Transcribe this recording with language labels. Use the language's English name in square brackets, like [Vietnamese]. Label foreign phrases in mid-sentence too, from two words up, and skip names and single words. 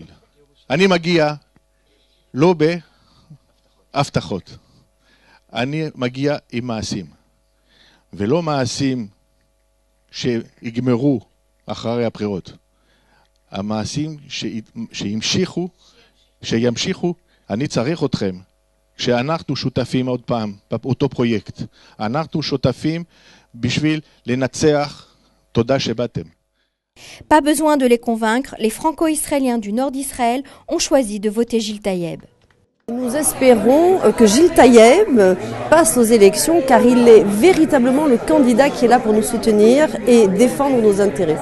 [Hebrew] אני מגיע לא בהבטחות, אני מגיע עם מעשים, ולא מעשים שיגמרו אחרי הבחירות. המעשים שימשיכו, אני צריך אתכם. כשאנחנו שותפים עוד פעם באותו פרויקט, אנחנו שותפים בשביל לנצח. תודה שבאתם. [French] Pas besoin de les convaincre, les franco-israéliens du nord d'Israël ont choisi de voter Gil Taïeb. Nous espérons que Gil Taïeb passe aux élections car il est véritablement le candidat qui est là pour nous soutenir et défendre nos intérêts.